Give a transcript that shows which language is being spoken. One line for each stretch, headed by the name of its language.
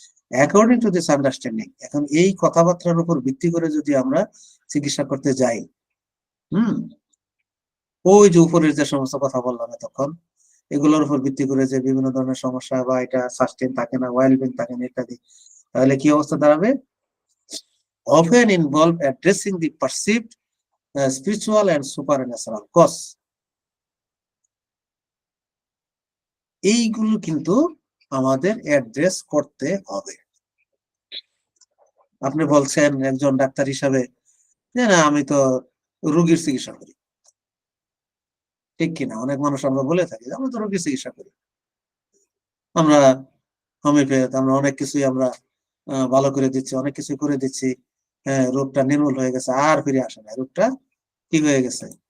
English: according to this understanding,
Bangla: এখন এই কথাবার্তার উপর ভিত্তি করে যদি আমরা চিকিৎসা করতে যাই, ওই যে উপরের যে সমস্ত কথা বললাম তখন, এগুলোর উপর ভিত্তি করে যে বিভিন্ন ধরনের সমস্যা বা এটা সাস্টেন থাকে না, ওয়েলবিং থাকে না ইত্যাদি, তাহলে কি অবস্থা দাঁড়াবে?
English: often involve addressing the perceived spiritual and supernatural cause.
Bangla: এইগুলো কিন্তু আমাদের অ্যাড্রেস করতে হবে। আপনি বলছেন একজন ডাক্তার হিসাবে যে না আমি তো রোগীর চিকিৎসা করি, ঠিক কিনা? অনেক মানুষ আমরা বলে থাকি যে আমরা তো রোগীর চিকিৎসা করি, আমরা হোমিওপ্যাথ, আমরা অনেক কিছুই আমরা ভালো করে দিচ্ছি, অনেক কিছু করে দিচ্ছি, হ্যাঁ রোগটা নির্মূল হয়ে গেছে, আর ফিরে আসে না, রোগটা কি হয়ে গেছে।